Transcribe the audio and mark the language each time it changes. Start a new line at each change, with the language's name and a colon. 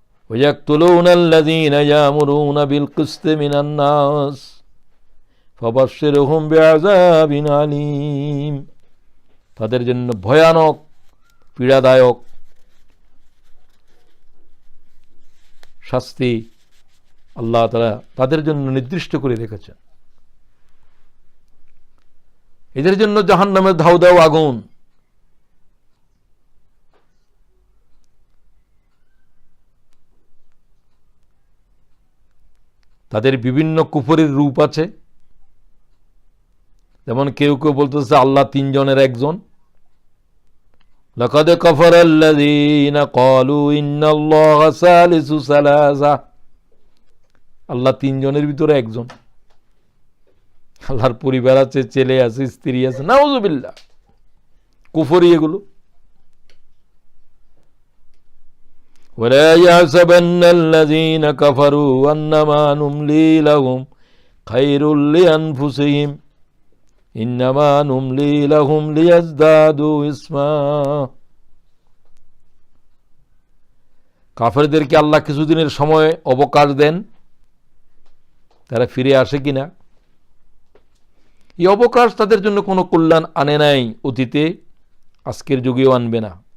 Arabic: ويقتلون الذين يأمرون بالقسط من الناس فبشرهم بعذاب أليم।
Bangla: তাদের জন্য ভয়ানক পীড়াদায়ক শাস্তি আল্লাহ তাআলা তাদের জন্য নির্দিষ্ট করে রেখেছেন। এদের জন্য জাহান্নামের ধাউ দাউ আগুন। তাদের বিভিন্ন কুফরের রূপ আছে, যেমন কেউ কেউ বলতেছে আল্লাহ তিনজনের একজন।
Arabic: লাকাদ কাফারাল্লাযীনা ক্বালু ইন্নাল্লাহা সালিসু সালাসা,
Bangla: আল্লাহ তিনজনের ভিতরে একজন। আল্লাহর পরিবার আছে, ছেলে আছে, স্ত্রী আছে, নাউযুবিল্লাহ, কুফরি এগুলো।
Arabic: ولا يحسبن الذين كفروا أنما نملي لهم خير لأنفسهم إنما نملي لهم ليزدادوا إثما।
Bangla: কাফেরদেরকে আল্লাহ কিছুদিনের সময় অবকাশ দেন, তারা ফিরে আসে কিনা। এই অবকাশ তাদের জন্য কোনো কল্যাণ আনে নাই অতীতে, আজকের যুগেও আনবে না।